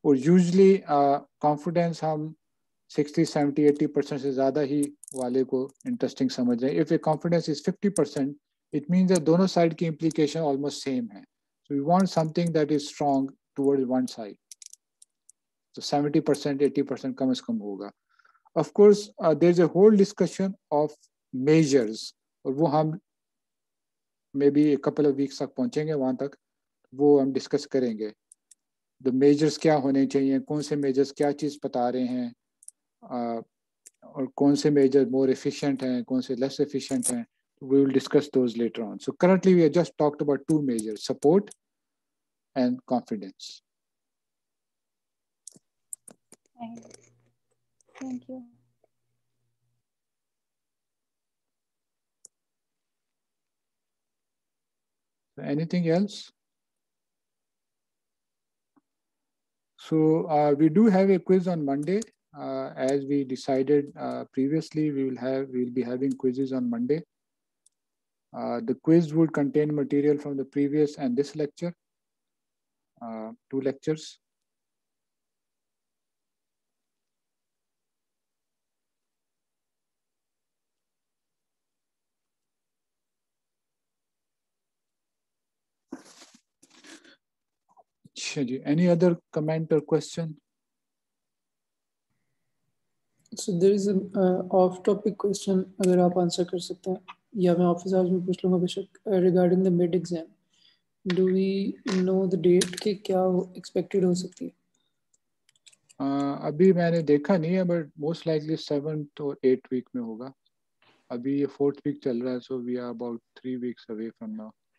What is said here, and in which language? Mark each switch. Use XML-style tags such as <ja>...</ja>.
<hi>और usually confidence हम 60, 70, 80% से ज़्यादा ही वाले को इंटरेस्टिंग समझ रहे हैं.</hi> <en>if a confidence is 50%, it means that</en> <hi>दोनों साइड की</hi> <en>Implication almost same है. So we want something that is strong towards one side.</en> <hi>तो 70%, 80% कम से कम होगा.</hi> <en>Of course, there's a whole discussion of measures,</en> <hi>और वो हम</hi> <en>maybe a couple of weeks</en> <hi>तक पहुंचेंगे वहां तक, वो हम डिस्कस करेंगे.</hi> <en>The measures</en> <hi>क्या होने चाहिए, कौन से measures क्या चीज़ बता रहे हैं, और कौन से measures</hi> <en>more efficient</en> <hi>हैं, कौन से</hi> <en>less efficient</en> <hi>हैं.</hi> <en>We will discuss those later on. So currently we have just talked about two measures, support and confidence. Thank you. Anything else? So we do have a quiz on Monday. As we decided previously, we'll be having quizzes on Monday. The quiz would contain material from the previous and this lecture, 2 lectures.</en> <hi>अच्छा जी,</hi> <en>any other comment or question? So there is an off-topic question.</en> <hi>अगर आप answer कर सकते हैं या मैं office hours में पूछ लूँगा बेशक.</hi> <en>Regarding the mid exam, do we know the date</en> <hi>कि क्या</hi> <en>expected</en> <hi>हो सकती है? अभी मैंने देखा नहीं है,</hi> <en>but most likely 7th or 8th week</en> <hi>में होगा. अभी ये 4th week चल रहा है,</hi> <en>so we are about 3 weeks away from now.</en>